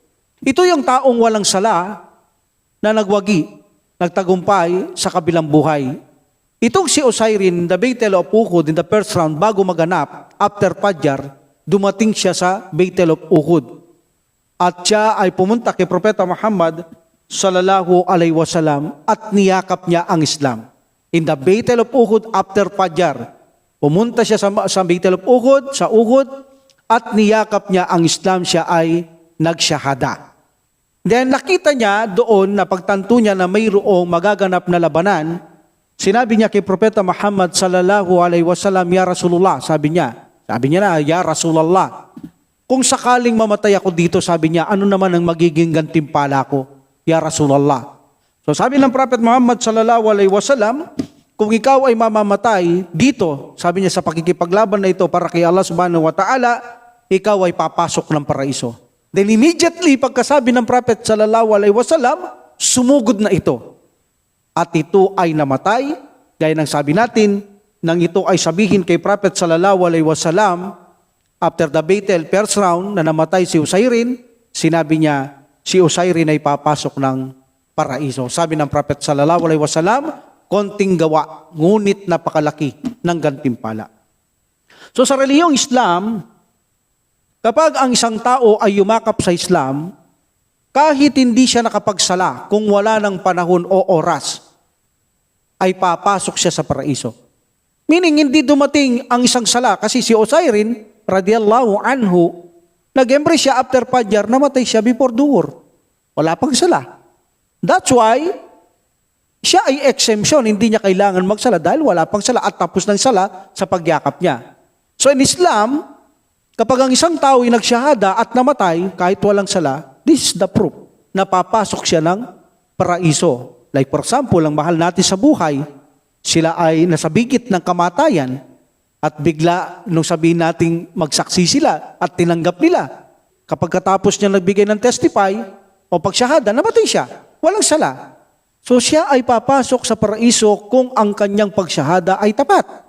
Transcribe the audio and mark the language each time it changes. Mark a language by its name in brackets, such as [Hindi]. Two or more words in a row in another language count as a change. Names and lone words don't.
[Filipino] Ito yung taong walang sala na nagwagi, nagtagumpay sa kabilang buhay. Itong si Usayrin, [English] the Battle of Uhud in the first round, [Filipino] bago maganap, after Fajr, dumating siya sa Battle of Uhud. At siya ay pumunta kay Propeta Muhammad [Arabic] صلى الله عليه وسلم [Filipino] at niyakap niya ang Islam. [English] In the Battle of Uhud after Fajr, [Filipino] pumunta siya sa Battle of Uhud, sa Uhud, at niyakap niya ang Islam, siya ay nagsyahada. Then nakita niya doon na pagtanto niya na mayroong magaganap na labanan, sinabi niya kay Propeta Muhammad [Arabic] صلى الله عليه وسلم, يا رسول الله, [Filipino] sabi niya na, [Arabic] يا رسول الله, [Filipino] kung sakaling mamatay ako dito, sabi niya, ano naman ang magiging gantimpala ko, [Arabic] يا رسول الله? [Filipino] So sabi ng Prophet Muhammad [Arabic] صلى الله عليه وسلم, [Filipino] kung ikaw ay mamamatay dito, sabi niya, sa pakikipaglaban na ito para kay Allah [Arabic] سبحانه وتعالى, [Filipino] ikaw ay papasok ng paraiso. [English] Then immediately, [Filipino] pagkasabi ng Prophet [Arabic] صلى الله عليه وسلم, [Filipino] sumugod na ito. At ito ay namatay, gaya ng sabi natin, nang ito ay sabihin kay Prophet [Arabic] صلى الله عليه وسلم, [English] after the battle, first round, [Filipino] na namatay si Usayrin, sinabi niya, si Usayrin ay papasok ng paraiso. Sabi ng Prophet [Arabic] صلى الله عليه وسلم, [Filipino] konting gawa, ngunit napakalaki ng gantimpala. So sa relihiyong Islam, kapag ang isang tao ay yumakap sa Islam, kahit hindi siya nakapagsala kung wala ng panahon o oras, ay papasok siya sa paraiso. Meaning, hindi dumating ang isang sala kasi si Osairin, [Arabic] رضي الله عنه, [Filipino] nag-embrace siya after Fajr, namatay siya before duhur. Wala pang sala. [English] That's why, [Filipino] siya ay exemption, hindi niya kailangan magsala dahil wala pang sala at tapos ng sala sa pagyakap niya. [English] So in Islam, [Filipino] kapag ang isang tao ay nagsyahada at namatay kahit walang sala, [English] this is the proof [Filipino] na papasok siya ng paraiso. [English] Like for example, [Filipino] ang mahal natin sa buhay, sila ay nasa bigit ng kamatayan at bigla nung sabihin nating magsaksi sila at tinanggap nila. Kapag katapos niya nagbigay ng testify o pagsyahada, namatay siya. Walang sala. So siya ay papasok sa paraiso kung ang kanyang pagsyahada ay tapat.